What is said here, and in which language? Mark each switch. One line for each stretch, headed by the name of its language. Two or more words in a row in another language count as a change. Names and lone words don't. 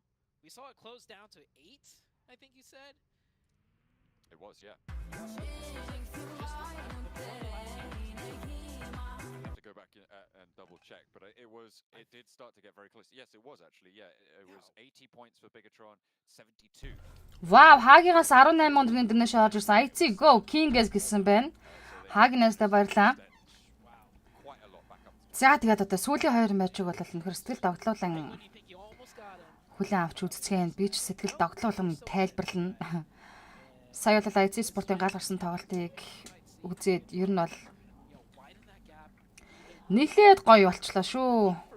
English: We saw it close down to 8, I think you said. It was, yeah. I have to go back and double check, but it did start to get very close. Yes, it was actually, yeah. It was 80 points for Bigatron, 72.
Mongolian: Вау, Хагигаас 18 өдрийн дэнэш орж ирсэн. IC go King-с гэсэн байна. Хагинаас та баярлаа. За тэгээд одоо сүүлийн 2 матчиг бол үнэхээр сэтгэл догтлуулан хүлээн авч үзцгээе. Би ч сэтгэл догтлуулан тайлбарлана. Сая бол IC спортын гал гарсан тоглолтыг үзээд ер нь бол нэлээд гоё болчлоо шүү.